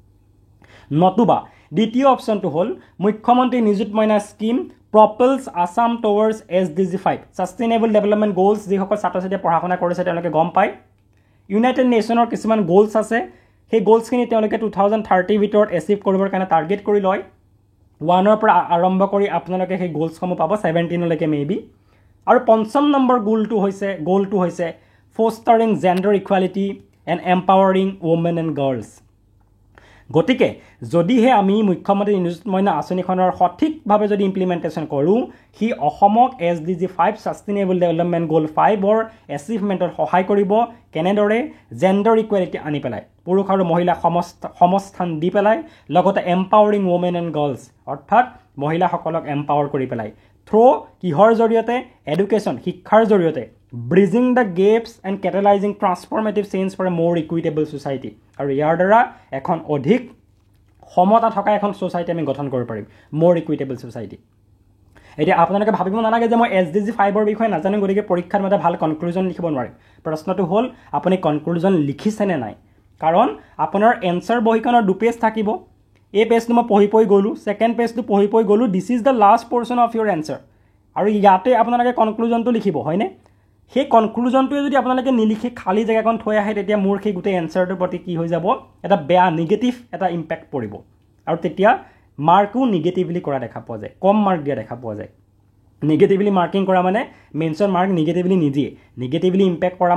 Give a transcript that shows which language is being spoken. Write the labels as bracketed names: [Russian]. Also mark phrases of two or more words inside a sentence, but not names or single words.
[Assamese] নতুবা দ্বিতীয় অপচনটো হ'ল মুখ্যমন্ত্ৰী নিযুত মইনা স্কিম [English] propels Assam towards SDG 5 sustainable development goals [Assamese] যি সকল ছাত্ৰ ছাত্ৰীয়ে পঢ়াশুনা কৰিছে তেওঁলোকে গম পায় ইউনাইটেড নেশ্যনৰ কিছুমান গোলছ আছে সেই গোলছখিনি তেওঁলোকে 2030 ভিতৰত এচিভ কৰিবৰ কাৰণে টাৰ্গেট কৰি লয় 1 ৰ পৰা আৰম্ভ কৰি আপোনালোকে সেই গোলছসমূহ পাব 17 লৈকে মেবি আৰু পঞ্চম নম্বৰ গোলটো হৈছে [English] fostering gender equality and empowering women and girls [Assamese] গতিকে যদিহে আমি মুখ্যমন্ত্ৰী নিযুত মইনা আঁচনিখনৰ সঠিকভাৱে যদি ইমপ্লিমেন্টেশন কৰো হি অসমক SDG 5 [English] sustainable development goal [Assamese] 5 ৰ এচিভমেন্টৰ সহায় কৰিব কেনেদৰে [English] gender equality [Assamese] আনি পেলাই পুৰুষ আৰু মহিলা সমস্থান দি পেলাই লগতে [English] empowering women and girls [Assamese] অৰ্থাৎ মহিলাসকলক এম্পাৱাৰ কৰি পেলাই থ্ৰু কিহৰ জৰিয়তে এডুকেশ্যন শিক্ষাৰ জৰিয়তে [English] bridging the gaps and catalyzing transformative change for a more equitable society [Assamese] আৰু ইয়াৰ দ্বাৰা এখন অধিক সমতা থকা এখন সোসাইটি আমি গঠন কৰিব পাৰিম [English] more equitable society [Assamese] এতিয়া আপোনালোকে ভাবিব নালাগে যে মই SDG 5 ৰ বিষয়ে নাজানো গতিকে পৰীক্ষাৰ মতে ভাল কনক্লুজন লিখিব নোৱাৰিম প্ৰশ্নটো হ'ল আপুনি কনক্লুজন লিখিছে নে নাই কাৰণ আপোনাৰ এনসাৰ বহিখনৰ দু পেজ থাকিব এই পেজটো মই পঢ়ি গলো সেকেন্ড পেজটো পঢ়ি গলো [English] this is the last portion of your answer [Assamese] আৰু ইয়াতে আপোনালোকে কনক্লুজনটো লিখিব হয়নে সেই কনক্লুজনটোৱে যদি আপোনালোকে নিলিখি খালী জেগাখন থৈ আহে তেতিয়া মোৰ সেই গোটেই এনচাৰটোৰ প্ৰতি কি হৈ যাব এটা বেয়া নিগেটিভ এটা ইম্পেক্ট পৰিব আৰু তেতিয়া মাৰ্কো নিগেটিভলি কৰা দেখা পোৱা যায় কম মাৰ্ক দিয়া দেখা পোৱা যায় [English] negatively marking [Assamese] কৰা মানে মেইনছৰ মাৰ্ক নিগেটিভলি নিদিয়ে [English] negatively impact [Assamese] কৰা